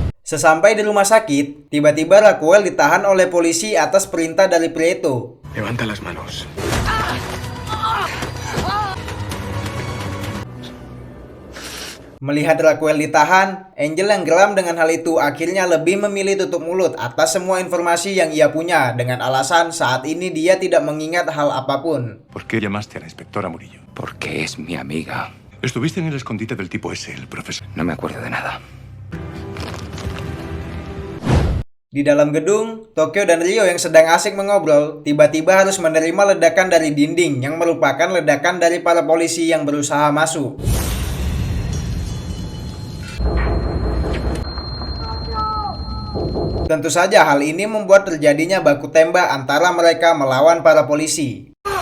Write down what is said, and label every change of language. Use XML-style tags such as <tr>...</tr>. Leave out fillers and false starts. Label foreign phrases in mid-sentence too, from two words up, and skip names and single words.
<id>Sesampai di rumah sakit, tiba-tiba Raquel ditahan oleh polisi atas perintah dari Prieto.</id> <es>Levanta las manos.</es> <id>Melihat Raquel ditahan, Angel yang geram dengan hal itu akhirnya lebih memilih tutup mulut atas semua informasi yang ia punya dengan alasan saat ini dia tidak mengingat hal apapun.</id> <es>¿Por qué llamaste a la inspectora Murillo? Porque es mi amiga. Estuviste en el escondite del tipo ese, el profesor. No me acuerdo de nada.</es> <id>Di dalam gedung, Tokyo dan Rio yang sedang asik mengobrol, tiba-tiba harus menerima ledakan dari dinding yang merupakan ledakan dari para polisi yang berusaha masuk. Tentu saja hal ini membuat terjadinya baku tembak antara mereka melawan para polisi.</id>